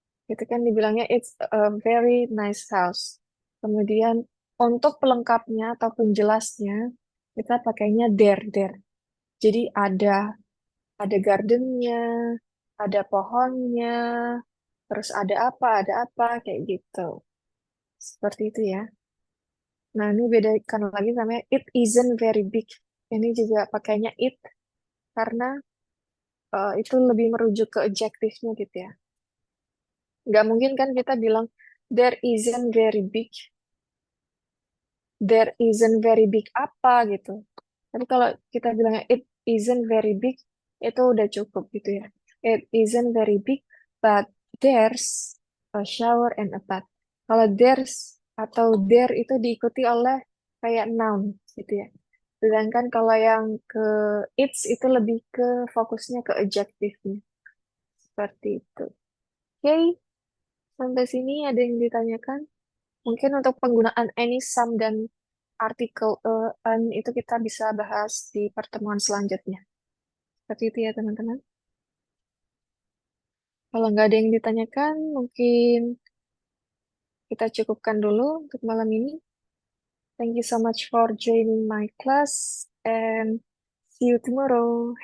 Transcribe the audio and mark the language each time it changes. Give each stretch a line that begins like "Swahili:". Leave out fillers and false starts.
Indonesian: Itu kan dibilangnya
English: it's a very nice house.
Indonesian: Kemudian untuk pelengkapnya atau penjelasnya kita pakainya there. Jadi ada gardennya, ada pohonnya, terus ada apa kayak gitu. Seperti itu ya. Nah, ini bedakan lagi sama
English: it isn't very big.
Indonesian: Ini juga pakainya it karena itu lebih merujuk ke adjektifnya gitu ya. Nggak mungkin kan kita bilang
English: there isn't very big, there isn't very big
Indonesian: apa gitu. Tapi kalau kita bilangnya
English: it isn't very big,
Indonesian: itu udah cukup gitu ya.
English: It isn't very big, but there's a shower and a bath.
Indonesian: Kalau there's atau there itu diikuti oleh kayak noun gitu ya. Sedangkan kalau yang ke it's itu lebih ke fokusnya ke adjektifnya. Seperti itu. Oke, sampai sini ada yang ditanyakan? Mungkin untuk penggunaan any, some, dan artikel an itu kita bisa bahas di pertemuan selanjutnya. Seperti itu ya teman-teman. Kalau nggak ada yang ditanyakan, mungkin kita cukupkan dulu untuk malam ini.
English: Thank you so much for joining my class and see you tomorrow.